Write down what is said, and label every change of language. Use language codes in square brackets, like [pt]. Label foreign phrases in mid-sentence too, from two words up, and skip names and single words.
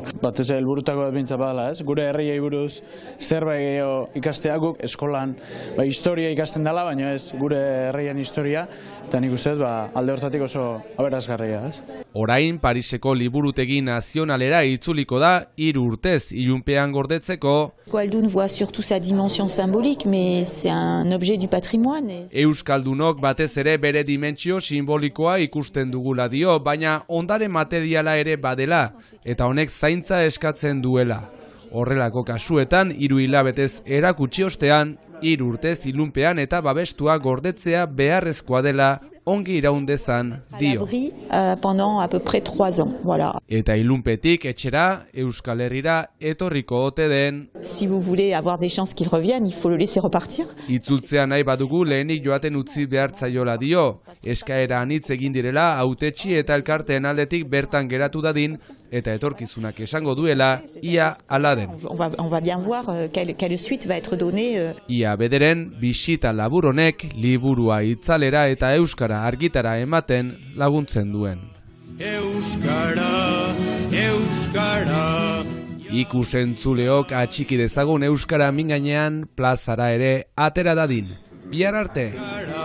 [eu] Batez helburutako bat bintza badala, ez? Gure herriei buruz zerbait gehiago ikastea guk eskolan historia ikasten dela, baina ez gure herrian historia, eta nik uste alde hortatik oso aberasgarria, ez? Orain Pariseko liburutegi nazionalera itzuliko da 3 urtez ilunpean gordetzeko. [fr] Euskaldun voit surtout sa dimension symbolique, mais c'est un objet du patrimoine. [eu] Euskaldunok batez ere bere dimentsio simbolikoa ikusten dugula dio, baina ondare materiala ere badela, eta honek zaintza eskatzen duela. Horrelako kasuetan 3 hilabetez erakutsi ostean, 3 urtez ilunpean eta babestua gordetzea beharrezkoa dela ongi iraundezan dio. [fr] Pendant à peu près 3 ans, voilà. [eu] Eta ilunpetik etxera Euskal Herrira etorriko ote den. [fr] Si vous voulez avoir des chances qu'il revienne, il faut le laisser repartir. [eu] Itzultzea nahi badugu lehenik joaten utzi behartzaiola dio. Eskaera anitz egin direla hautetsi eta elkarteen aldetik bertan geratu dadin eta etorkizunak esango duela ia hala den. [fr] On va bien voir quelle suite va être donnée. [eu] Ia bederen bisita labur honek liburua itzalera eta euskara argitara ematen laguntzen duen. Euskara, euskara. Ikusentzuleok atxiki dezagun euskara min gainean plazara ere atera dadin.